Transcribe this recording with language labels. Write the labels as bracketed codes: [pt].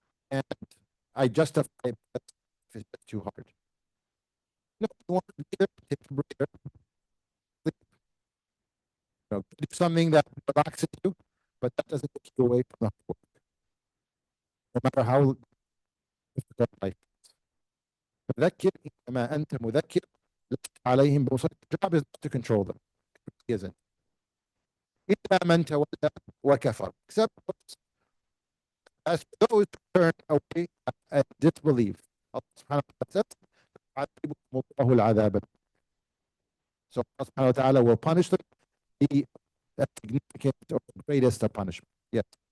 [en] And I justify it if it's too hard. No, you want to be there, take a breather. Do something that relaxes you, but that doesn't take you away from the work. No matter how difficult life is. [ar] فذكر إنما أنت مذكر لست عليهم بمسيطر. [en] The job is not to control them. It isn't. [ar] إلا من تولى وكفر. [en] Except as for those who turn away and disbelieve. Allah subhanahu wa ta'ala says, [ar] يعذبهم الله العذاب. [en] So Allah subhanahu wa ta'ala will punish them the significant or greatest of punishment. Yes.